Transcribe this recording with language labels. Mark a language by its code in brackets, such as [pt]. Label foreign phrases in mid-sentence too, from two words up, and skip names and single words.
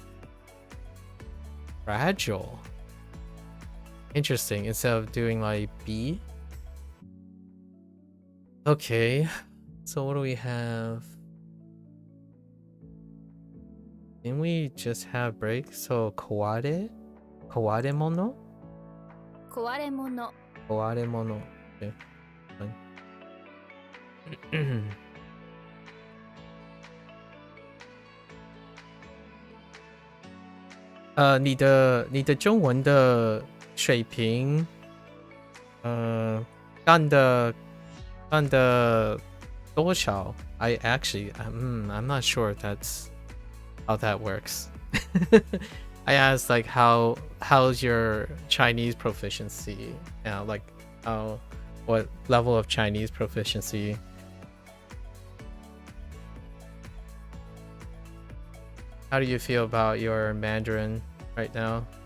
[en] Fragile. Interesting. Instead of doing like B. Okay. So what do we have? Didn't we just have break? [ja] So 壊れ? 壊れ物? 壊れ物壊れ物. [en] Okay. Fine. [zh] 你的中文的水平，干的多少 [en] I actually, I'm not sure if that's how that works. I asked like how's your Chinese proficiency? Like what level of Chinese proficiency? How do you feel about your Mandarin right now?